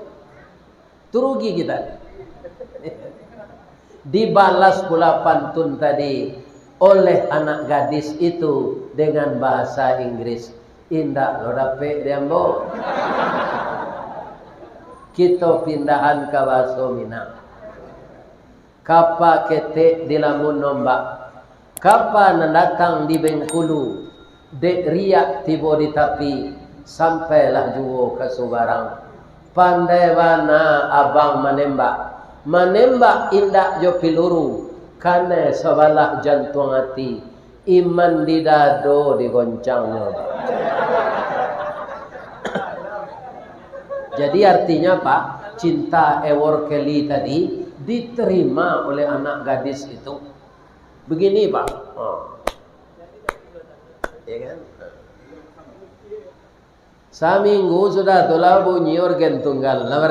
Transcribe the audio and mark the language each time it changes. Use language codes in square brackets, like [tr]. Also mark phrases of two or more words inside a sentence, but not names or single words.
[id] Itu rugi kita. Dibalas pula pantun tadi oleh anak gadis itu dengan bahasa Inggris. [min] Indah lo dapet diambo. [id] Kita pindahan ke bahasa Minang. [min] Kapa ketek di lamun nombak. Kapa datang di Bengkulu. Dek riak tiba di tapi. Sampailah juo ke Subarang. Pandai bana abang menembak. Menembak indak jo piluru. Karena sebalah jantung hati. Iman di dado digoncangnya. [id] Jadi artinya, Pak, cinta Ewor Kelly tadi diterima oleh anak gadis itu. Begini, Pak. Ya kan? [min] Saminggu sudah tulah bunyi organ tunggal.